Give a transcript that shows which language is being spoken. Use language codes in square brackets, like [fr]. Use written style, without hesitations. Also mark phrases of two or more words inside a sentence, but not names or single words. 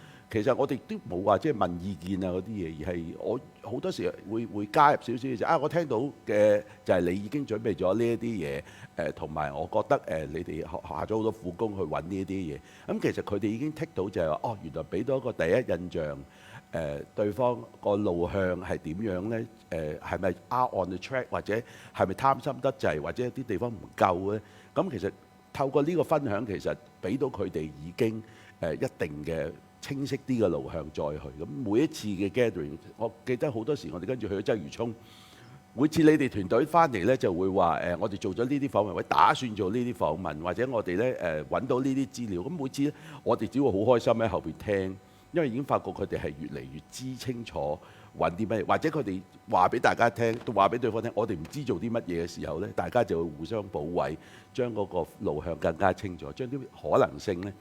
[yue] 其實我哋都冇話即係問意見啊嗰啲嘢，而係我好多時會加入少少嘅就我聽到嘅就係你已經準備咗呢一啲嘢，同埋我覺得你哋下咗好多苦功去揾呢一啲嘢。咁其實佢哋已經剔到就係話，原來俾到一個第一印象，對方個路向係點樣呢？ [en] 係咪 out on the track， [yue] 或者係咪貪心得滯，或者啲地方唔夠呢？咁其實透過呢個分享，其實俾到佢哋已經一定嘅清晰啲嘅路向再去。咁每一次嘅 gathering， 我記得好多時我哋跟住去咗鰂魚涌，每次你哋團隊翻嚟呢，就會話我哋做咗呢啲訪問，或者打算做呢啲訪問，或者我哋呢揾到呢啲資料。咁每次呢，我哋只會好開心喺後邊聽，因為已經發覺佢哋係越嚟越知清楚揾啲乜嘢，或者佢哋話俾大家聽，都話俾對方聽，我哋唔知做啲乜嘢嘅時候呢，大家就會互相補位，將嗰個路向更加清楚，將啲可能性呢。